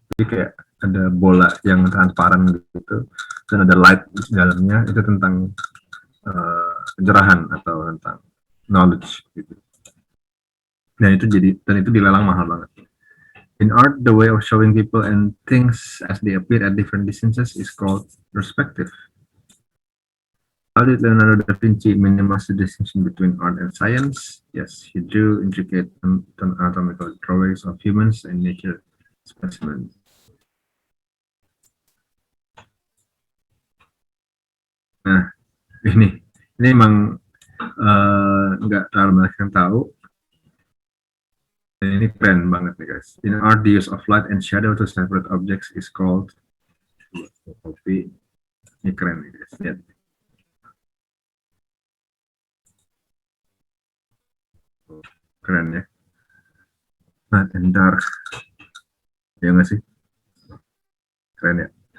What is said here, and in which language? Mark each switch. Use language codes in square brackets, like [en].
[id] Jadi kayak ada bola yang transparan gitu, dan ada light di dalamnya. Itu tentang pencerahan atau tentang knowledge gitu. Dan itu dilelang mahal banget. [en] In art, the way of showing people and things as they appear at different distances is called perspective. How did Leonardo da Vinci minimize the distinction between art and science? Yes, he drew intricate anatomical drawings of humans and nature specimens. [id] Nah, ini emang nggak terlalu banyak yang tahu. Dan ini keren banget nih guys. [en] In art, the use of light and shadow to separate objects is called. [id] Kopi. Ini keren nih guys. Lihat. Keren ya. [en] Light and dark. [id] Ya nggak sih? Keren ya.